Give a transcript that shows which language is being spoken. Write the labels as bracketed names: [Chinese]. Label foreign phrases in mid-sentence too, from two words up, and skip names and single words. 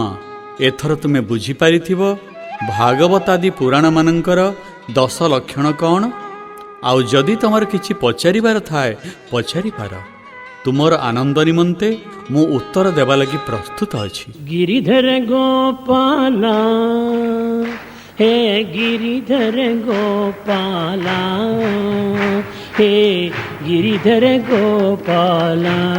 [Odia] ଏଥର ତୁମେ ବୁଝିପାରିଥିବ ଭାଗବତାଦି ପୁରାଣମାନଙ୍କର 10 ଲକ୍ଷଣ କ'ଣ? ଆଉ ଯଦି ତମର କିଛି ପଚାରିବାର ଥାଏ, ପଚାରିପାର। ତୁମର ଆନନ୍ଦ ନିମନ୍ତେ ମୁଁ ଉତ୍ତର ଦେବା ଲାଗି ପ୍ରସ୍ତୁତ ଅଛି। [Hindi] गिरिधर गोपाला हे गिरिधर गोपाला, हे गिरिधर गोपाला।